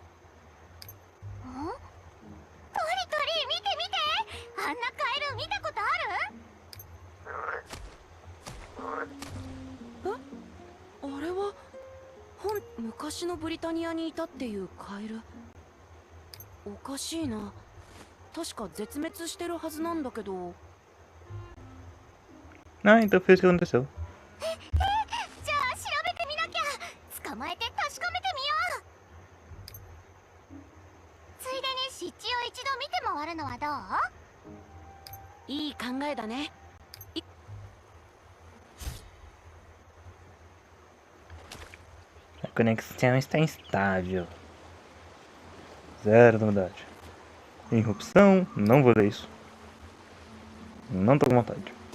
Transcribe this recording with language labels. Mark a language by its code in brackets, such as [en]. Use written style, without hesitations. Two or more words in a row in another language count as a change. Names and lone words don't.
[ja] トリトリ見て見て、あんなカエル見たことある？あれは昔のブリタニアにいたっていうカエル。おかしいな。確か絶滅してるはずなんだけど。 [pt] Ah, então foi isso que aconteceu. [ja] じゃあ調べてみなきゃ。捕まえて確かめてみよう。ついでに湿地を一度見て回るのはどう？いい考えだね。 [pt] A conexão está instável. Zero novidade. Interrupção, não vou ler isso. Não tô com vontade.